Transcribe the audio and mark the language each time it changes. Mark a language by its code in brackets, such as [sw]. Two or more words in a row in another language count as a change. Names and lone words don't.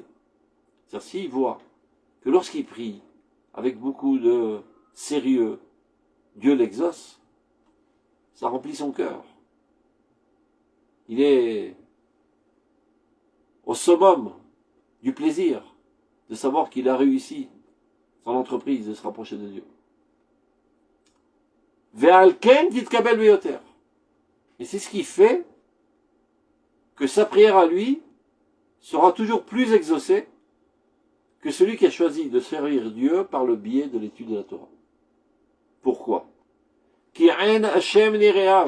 [fr] C'est-à-dire s'il voit que lorsqu'il prie avec beaucoup de sérieux, Dieu l'exauce, ça remplit son cœur. Il est au summum du plaisir de savoir qu'il a réussi son entreprise de se rapprocher de Dieu. [he] ועל כן תתקבל ביותר. [fr] Et c'est ce qui fait que sa prière à lui sera toujours plus exaucée que celui qui a choisi de servir Dieu par le biais de l'étude de la Torah. [he] Pourquoi? כי אין השם נרעב.